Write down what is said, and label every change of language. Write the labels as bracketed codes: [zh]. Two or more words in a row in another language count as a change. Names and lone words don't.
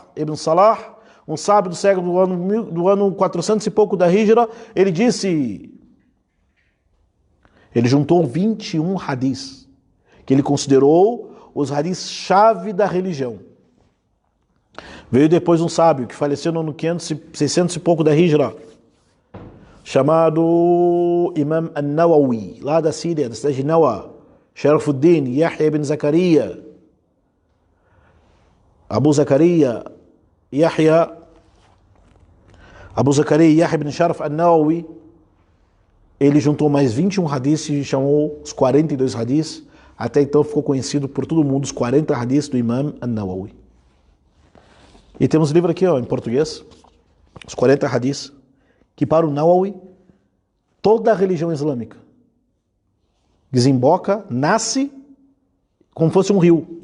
[pt] Ibn Salah, um sábio do século do ano 400 e pouco da Hijra, ele disse, ele juntou 21 hadiths, que ele considerou os hadiths chave da religião. Veio depois um sábio que faleceu no ano 600 e pouco da Hijra, chamado Imam An-Nawawi, lá da Síria, da cidade de Nawa, Sharafuddin, Yahya ibn Zakaria, Abu Zakaria, Yahya ibn Sharaf An-Nawawi, ele juntou mais 21 hadiths e chamou os 42 hadiths. Até então ficou conhecido por todo mundo os 40 hadiths do Imam An-Nawawi. E temos livro aqui, ó, em português, os 40 hadiths, que para o Nawawi, toda a religião islâmica desemboca, nasce como fosse um rio.